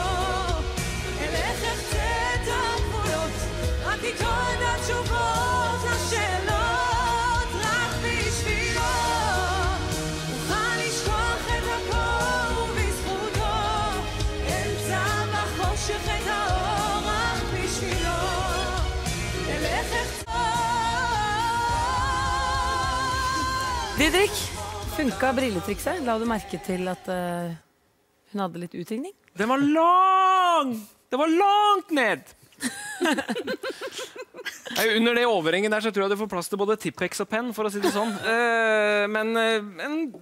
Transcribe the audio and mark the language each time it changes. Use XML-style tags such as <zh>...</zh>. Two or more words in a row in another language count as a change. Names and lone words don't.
<he>תיתון התשובות לשאלות רק בשבילו אוכל לשכוח את הכל ובזכותו אמצע בחושך את האור רק בשבילו אלך</he> <no>Didrik, funka brilletrikset? La du merke til at hun hadde litt utringning? Den var lang! Det var langt ned! Under det overhengen der så tror jeg du får plass til både Tippex og penn, for å si det sånn.</no>